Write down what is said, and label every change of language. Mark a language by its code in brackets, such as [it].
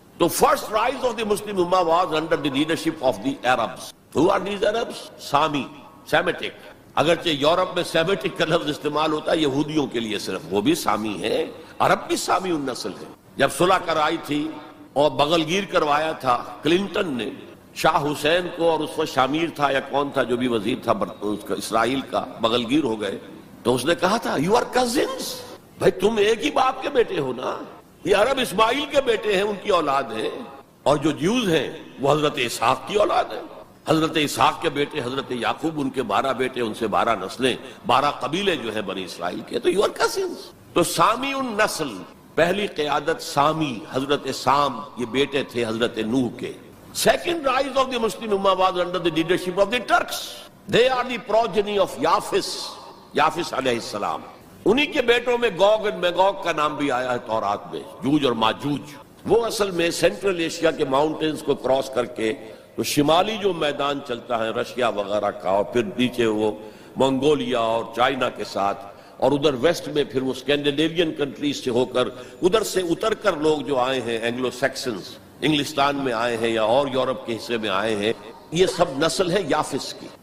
[en] The first rise of the Muslim Ummah was under the leadership of the Arabs. Who are these Arabs? Sami, Semitic. [ur] اگرچہ Europe میں Semitic کا لفظ استعمال ہوتا ہے یہودیوں کے لیے صرف، وہ بھی سامی ہیں، عرب بھی سامی النسل ہے. جب صلح کرائی تھی اور بغل گیر کروایا تھا کلنٹن نے شاہ حسین کو، اور اس وقت شامیر تھا یا کون تھا جو بھی وزیر تھا اسرائیل کا، بغل گیر ہو گئے، تو اس نے کہا تھا [en] you are cousins, [ur] بھائی تم ایک ہی باپ کے بیٹے ہو نا. یہ عرب اسماعیل کے بیٹے ہیں، ان کی اولاد ہیں، اور جو جیوز ہیں وہ حضرت اسحاق کی اولاد ہیں. حضرت اسحاق کے بیٹے حضرت یعقوب، ان کے 12 بیٹے، ان سے 12 نسلیں، 12 قبیلے جو ہیں بنی اسرائیل کے. تو [en] You are cousins. [ur] تو سامی النسل، پہلی قیادت سامی، حضرت سام، یہ بیٹے تھے حضرت نوح کے. [en] Second rise of the Muslim Ummah was under the leadership of the Turks. They are the progeny of یافس علیہ السلام. [ur] انہی کے بیٹوں میں گوگ اور میگوگ کا نام بھی آیا ہے تورات میں، جوج اور ماجوج. وہ اصل میں سینٹرل ایشیا کے ماؤنٹینز کو کراس کر کے تو شمالی جو میدان چلتا ہے رشیا وغیرہ کا، اور پھر نیچے وہ منگولیا اور چائنا کے ساتھ، اور ادھر ویسٹ میں پھر وہ اسکینڈینیوین کنٹریز سے ہو کر ادھر سے اتر کر لوگ جو آئے ہیں اینگلو سیکسنز، انگلستان میں آئے ہیں یا اور یورپ کے حصے میں آئے ہیں، یہ سب نسل ہے یافس کی.